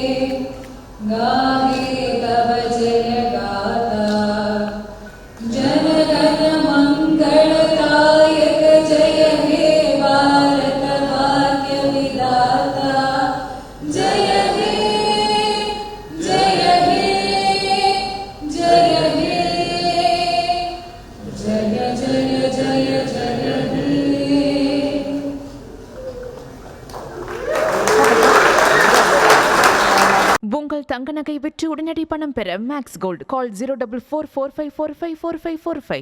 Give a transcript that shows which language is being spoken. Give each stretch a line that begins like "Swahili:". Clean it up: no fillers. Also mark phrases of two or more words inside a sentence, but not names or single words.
Bangla: গাহে তব জয় গাথা জন গণ মঙ্গলদায়ক জয় হে ভারত ভাগ্য বিধাতা জয় হে জয় হে জয় হে জয় জয় জয় জয় হে
Tamil: உங்கள் தங்க நகை விற்று உடனடி பணம் பெற மேக்ஸ் கோல்ட் கால் 044454545545